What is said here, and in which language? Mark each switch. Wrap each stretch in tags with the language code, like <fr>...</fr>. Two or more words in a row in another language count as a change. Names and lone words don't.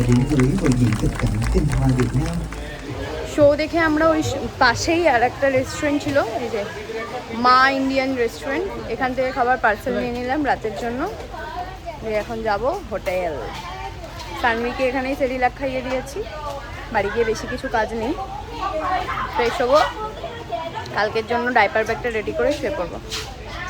<vi>gửi hội diện thực cảnh tinh hoa Việt Nam.</vi> <bn>শো দেখে আমরা ওই পাশেই আর একটা রেস্টুরেন্ট ছিল, এই যে মা ইন্ডিয়ান রেস্টুরেন্ট, এখান থেকে খাবার পার্সেল নিয়ে নিলাম রাতের জন্য। এখন যাব হোটেল। সানভিকে এখানেই সেরিলাক খাইয়ে দিয়েছি, বাড়ি গিয়ে বেশি কিছু কাজ নেই, ফ্রেশ হবো, কালকের জন্য ডাইপার ব্যাগটা রেডি করে শুয়ে পড়বো।</bn>